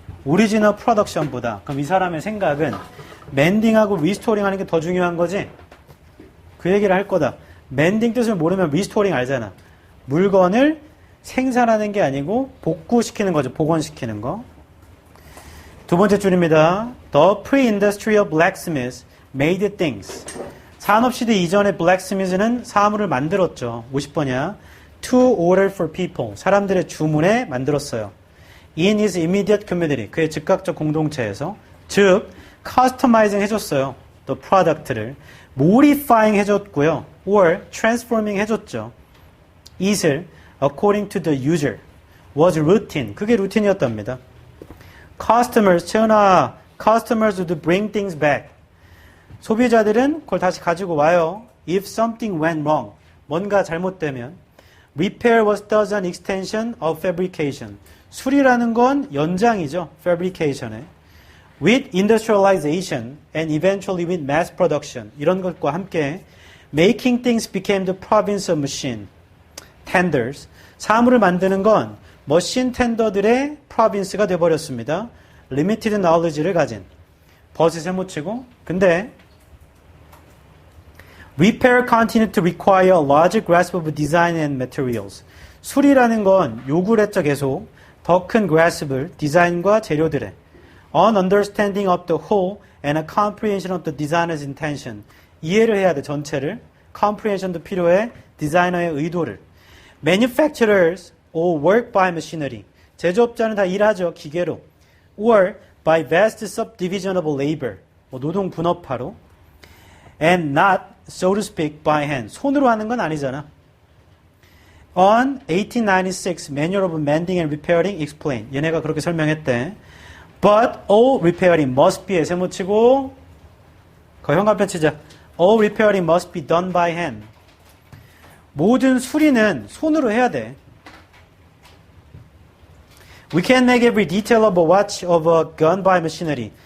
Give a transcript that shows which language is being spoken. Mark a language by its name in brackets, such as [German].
[Korean] 오리지널 프로덕션보다. 그럼 이 사람의 생각은 멘딩하고 리스토링 하는 게 더 중요한 거지? 그 얘기를 할 거다. 멘딩 뜻을 모르면 리스토링 알잖아. 물건을 생산하는 게 아니고 복구시키는 거죠. 복원시키는 거. 두 번째 줄입니다. [English] The pre-industrial blacksmiths made things. [Korean] 산업시대 이전의 blacksmiths는 사물을 만들었죠. 50번이야. [English] To order for people. [Korean] 사람들의 주문에 만들었어요. [English] In his immediate community. [Korean] 그의 즉각적 공동체에서. 즉, customizing 해줬어요. The product를. modifying 해줬고요. [English] or transforming 해줬죠. it을 according to the user. was routine. [Korean] 그게 루틴이었답니다. [English] customers, 채은아, customers would bring things back. [Korean] 소비자들은 그걸 다시 가지고 와요. [English] If something went wrong. [Korean] 뭔가 잘못되면. [English] Repair was thus an extension of fabrication. [Korean] 수리라는 건 연장이죠. fabrication에. [English] With industrialization and eventually with mass production. [Korean] 이런 것과 함께 [English] making things became the province of machine tenders. [Korean] 사물을 만드는 건 머신 텐더들의 province가 되어버렸습니다. limited knowledge를 가진. 버스에 묻히고. [English] 근데 repair continued to require a larger grasp of design and materials. [Korean] 수리라는 건 요구를 했죠. 계속. [English] 더 큰 grasp을 [Korean] 디자인과 재료들에 [English] an understanding of the whole and a comprehension of the designer's intention. [Korean] 이해를 해야 돼. 전체를. comprehension도 필요해. 디자이너의 의도를. [English] manufacturers all work by machinery. [Korean] 제조업자는 다 일하죠. 기계로. [English] or by vast subdivision of labor. [Korean] 노동 분업화로. [English] and not, so to speak, by hand. [Korean] 손으로 하는 건 아니잖아. [English] On 1896 Manual of Mending and Repairing explained. [Korean] 얘네가 그렇게 설명했대. [English] But all repairing must be [Korean] 세모치고 거의 현관편 치자. [English] All repairing must be done by hand. [Korean] 모든 수리는 손으로 해야 돼. [English] We can make every detail of a watch of a gun by machinery.